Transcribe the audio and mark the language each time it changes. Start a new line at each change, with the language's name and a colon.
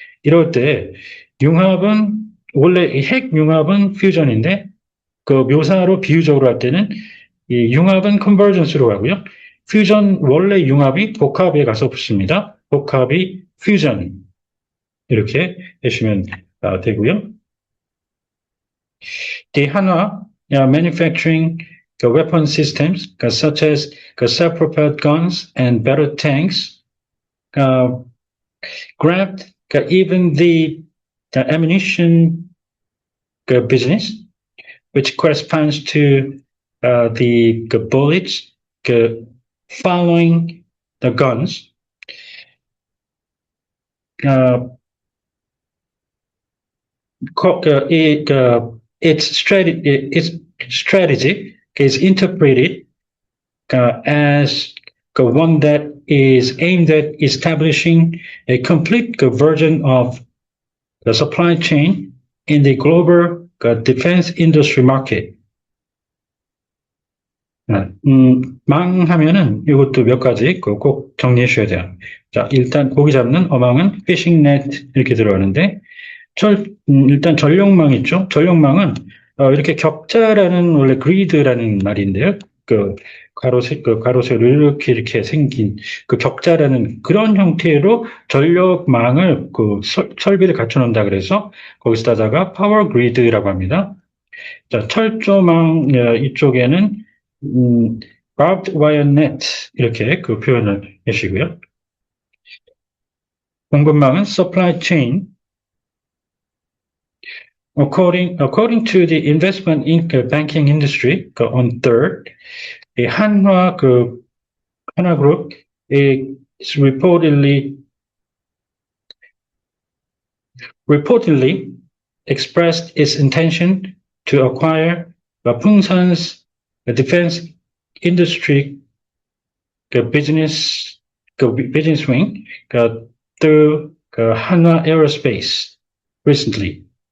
Korean: 이럴 때 융합은 원래 핵 융합은 퓨전인데 그 묘사로 비유적으로 할 때는 이 융합은 컨버전스로 가고요. 퓨전 원래 융합이 복합에 가서 붙습니다. 복합이 퓨전 이렇게 해주시면 되고요.
English: The Hanwha manufacturing weapon systems such as self-propelled guns and battle tanks grabbed even the ammunition business, which corresponds to the bullets following the guns. Its strategy is interpreted as one that is aimed at establishing a complete version of the supply chain in the global defense industry market.
Korean: 망하면은 이것도 몇 가지 꼭 정리해 주셔야 돼요. 자, 일단 고기 잡는 어망은
English: fishing net
Korean: 이렇게 들어가는데, 일단 전력망 있죠? 전력망은 이렇게 격자라는 원래 그리드라는 말인데요. 가로세로 이렇게 생긴 그 격자라는 그런 형태로 전력망을 설비를 갖춰 놓는다 그래서 거기서다가 파워 그리드라고 합니다. 자, 철조망 이쪽에는 음,
English: barbed wire net
Korean: 이렇게 그 표현을 해주시고요. 공급망은
English: supply chain. According to the investment in banking industry on third, 이 하나 그룹 is reportedly expressed its intention to acquire 풍산's defense industry business wing through 한화 aerospace recently.